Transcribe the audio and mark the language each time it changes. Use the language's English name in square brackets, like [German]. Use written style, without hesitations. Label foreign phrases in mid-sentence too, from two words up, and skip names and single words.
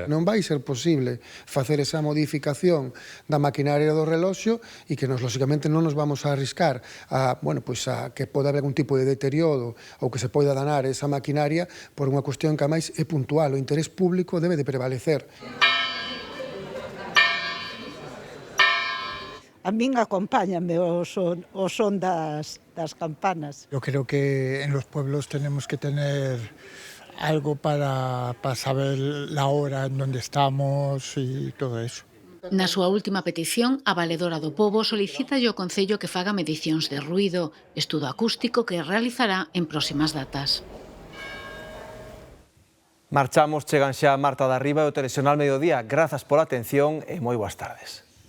[Galician] Non vai ser posible facer esa modificación da maquinaria do reloxo e que lógicamente non nos vamos a arriscar a que pode haber algún tipo de deterioro ou que se poida danar esa maquinaria por unha cuestión que a máis é puntual. O interés público debe de prevalecer. A min acompáñame o son das campanas. [Spanish] Yo creo que en los pueblos tenemos que tener algo para saber la hora en donde estamos y todo eso. [Galician] Na súa última petición, a Valedora do Pobo solicita ao Concello que faga medicións de ruído, estudo acústico que realizará en próximas datas. Marchamos, chegan xa Marta da Riba e o Telexornal Mediodía. Grazas pola atención e moi boas tardes.